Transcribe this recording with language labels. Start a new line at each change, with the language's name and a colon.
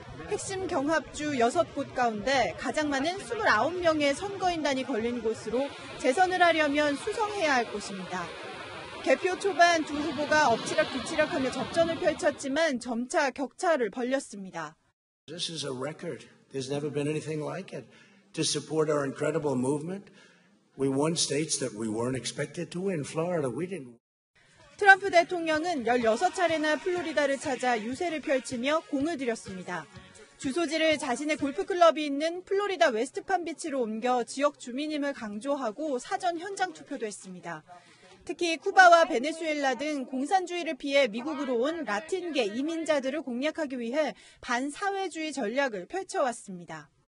Korean: 핵심 경합주 6곳 가운데 가장 많은 29명의 선거인단이 걸린 곳으로 재선을 하려면 수성해야 할 곳입니다. 개표 초반 두 후보가 엎치락뒤치락하며 접전을 펼쳤지만 점차 격차를 벌렸습니다.
English: This is a record. There's never been anything like it. To support our incredible movement, we won states that we weren't expected to win. Florida, we didn't.
Korean: 트럼프 대통령은 16차례나 플로리다를 찾아 유세를 펼치며 공을 들였습니다. 주소지를 자신의 골프클럽이 있는 플로리다 웨스트팜비치로 옮겨 지역 주민임을 강조하고 사전 현장 투표도 했습니다. 특히 쿠바와 베네수엘라 등 공산주의를 피해 미국으로 온 라틴계 이민자들을 공략하기 위해 반사회주의 전략을 펼쳐왔습니다.